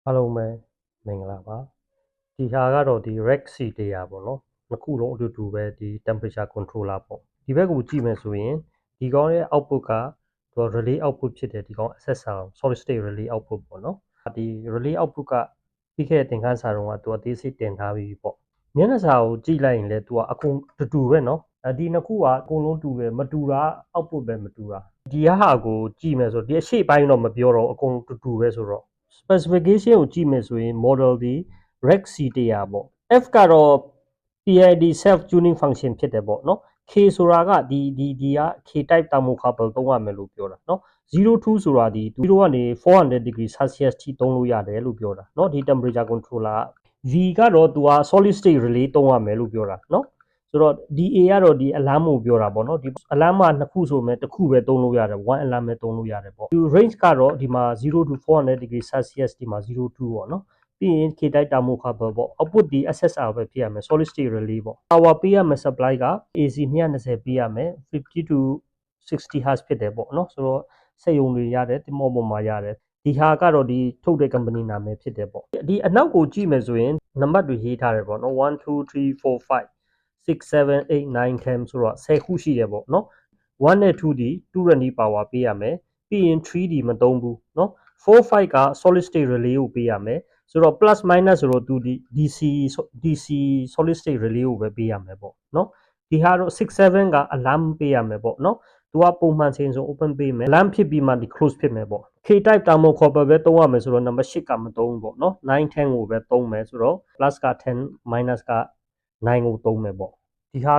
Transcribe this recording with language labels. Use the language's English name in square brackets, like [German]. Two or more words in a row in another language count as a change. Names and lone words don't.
[Burmese] အားလုံးပဲမင်္ဂလာပါဒီဟာကတော့ဒီ Rex C တရားပေါ့နော်နှစ်ခုလုံးအတူတူပဲဒီ [English] temperature controller [Burmese] ပေါ့ဒီဘက်ကိုကြည့်မယ်ဆိုရင်ဒီကောင်းရဲ့ output ကသူ [English] relay output [Burmese] ဖြစ်တယ်ဒီကောင်း [English] SSR solid state relay output [Burmese] ပေါ့နော်ဒီ [English] relay output [Burmese] ကပြီးခဲ့တဲ့သင်ခန်းစာတုန်းကသူအသေးစိတ်တင်ထားပြီးပေါ့မျက်နှာစာကိုကြည့်လိုက်ရင်လည်းသူကအကုန်တူပဲနော်ဒီနှစ်ခုကအ ကုန်လုံးတူတယ်မတူတာ output ပဲမတူတာဒီဟာကိုကြည့်မယ်ဆိုဒီအရှိပိုင်းတော့မပြောတော့အကုန်တူပဲဆိုတော့specification ကိုကြည့်မယ်ဆိုရင် model ဒီ Rex C တရားပေါ့ F ကတော့ [English] PID self tuning function [Burmese] ဖြစ်တယ်ပေါ့နော် K ဆိုတာကဒီက [English] K type thermocouple [Burmese] သုံးရမယ်လို့ပြောတာ နော်02ဆိုတာဒီ0ကနေ400 [English] degree Celsius [Burmese] ထိသုံးလို့ရတယ်လို့ပြောတာเนาะဒီ [English] temperature controller V [Burmese] ကတော့သူက [English] solid state relay [Burmese] သုံးရမယ်လို့ပြောတာเนาะဆိုတော့ DA ကတော့ဒီ alarm ကိုပြောတာပေါ့နော်ဒီ alarm မှာနှစ်ခုဆိုမဲ့တစ်ခုပဲသုံး လို့ရတယ် [English] one alarm [Burmese] ပဲသုံးလို့ရတယ်ပေါ့ဒီ range ကတော့ဒီမှာ [English] 0 to 400 degree Celsius [Burmese] ဒီမှာ02ပေါ့နော်ပြီးရင် [English] K type thermocouple [Burmese] ပေါ့ output ဒီ SSR ပဲဖြစ်ရ မယ် [English] solid state relay [Burmese] ပေါ့ power ပေးရမယ် supply က AC 220ပေးရမယ် [English] 50 to 60 Hz [Burmese] ဖြစ်တယ်ပေါ့နော်ဆိုတော့စက်ရုံတွေရတယ်တင်မောပေါ်မှာရတယ်ဒီဟာကတော့ဒီထုတ်တဲ့ company နာမည်ဖြစ်တယ်ပေါ့ဒီအနောက်ကိုကြည့်မယ်ဆိုရင်နံပါတ်တွေရေးထားတယ်ပေါ့နော်1 2 3 4 5 6 7 8 9 10ဆိုတော့10ခုရှိတယ်ပေါ့နော်1နဲ့2ဒီ2 [English] running power [Burmese] ပေးရမယ်ပြီးရင်3ဒီမသုံးဘူးเนาะ4 5က [English] solid state relay [Burmese] ကိုပေးရမယ်ဆိုတော့ [English] plus minus [Burmese] ဆိုတော့သူဒီ [English] DC solid state relay [Burmese] ကိုပဲပေးရမယ်ပေါ့เนาะဒီဟာတော့6 7က alarm ပေးရမယ်ပေါ့เนาะသူကပုံမှန်ချိန်ဆို open ပေးမယ် alarm ဖြစ်ပြီးမှဒီ close ဖြစ်မယ်ပေါ့ [English] K type thermocouple [Burmese] ပဲသုံးရမယ်ဆိုတော့ number 8ကမသုံးဘူးပေါ့เนาะ9 10ကိုပဲသုံးမယ်ဆိုတော့ plus က10 minus က9ကိုသုံးမယ်ပေါ့ဒီဟာ